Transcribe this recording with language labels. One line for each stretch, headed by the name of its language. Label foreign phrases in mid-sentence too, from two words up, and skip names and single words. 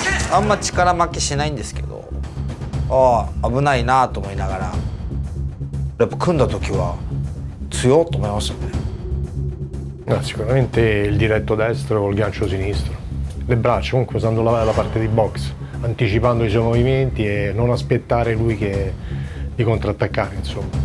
Japanese: あんま力負けしないんですけど、ああ危ないなと思いながら、やっぱ組んだ時は強いと思いましたね。
Italian: No, sicuramente il diretto destro col gancio sinistro, le braccia, comunque usando la parte di box, anticipando i suoi movimenti e non aspettare lui di contrattaccare, insomma.